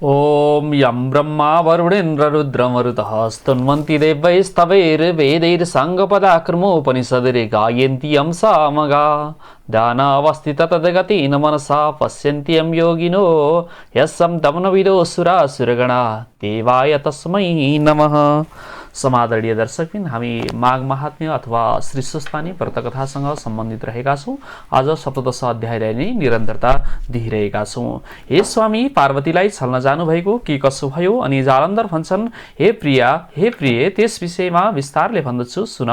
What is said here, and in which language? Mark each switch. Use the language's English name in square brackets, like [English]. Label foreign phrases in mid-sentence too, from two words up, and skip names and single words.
[Sanskrit] ॐ यं ब्रह्मा वरुणेन्द्ररुद्रमरुतः स्तुन्वन्ति देवैस्तवैर्वेदैर्साङ्गपदाक्रमोपनिषदरे गायन्ति यं सामगा दानावस्थिततद्गति न मनसा पश्यन्ति यं योगिनो यस्सं तमनविदो सुरासुरगणा देवाय तस्मै नमः। [Nepali] समादरणीय दर्शकबिन, हामी माघ महात्म्य अथवा श्री सुस्तानी व्रतकथासँग सम्बन्धित रहेका छौँ। आज सप्तदश अध्यायलाई नै निरन्तरता दिइरहेका छौँ। हे स्वामी, पार्वतीलाई छल्न जानुभएको के कसो भयो? अनि जालन्धर भन्छन्, हे प्रिया, हे प्रिय, त्यस विषयमा विस्तारले भन्दछु सुन।